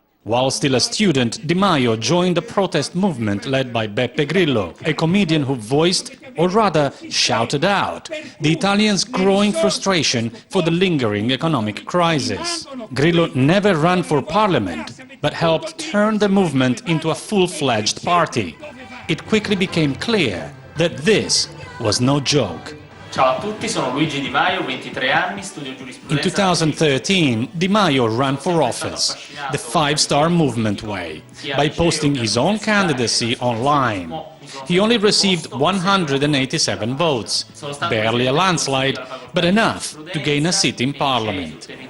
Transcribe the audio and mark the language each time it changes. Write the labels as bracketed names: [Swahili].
[English] While still a student, Di Maio joined the protest movement led by Beppe Grillo, a comedian who voiced, or rather shouted out, the Italians' growing frustration for the lingering economic crisis. Grillo never ran for parliament, but helped turn the movement into a full-fledged party. It quickly became clear that this was no joke. [Italian] Ciao a tutti, sono Luigi Di Maio, 23 anni, studio giurisprudenza. [English] In 2013, Di Maio ran for office, the Five-Star Movement way, by posting his own candidacy online. He only received 187 votes, barely a landslide, but enough to gain a seat in parliament.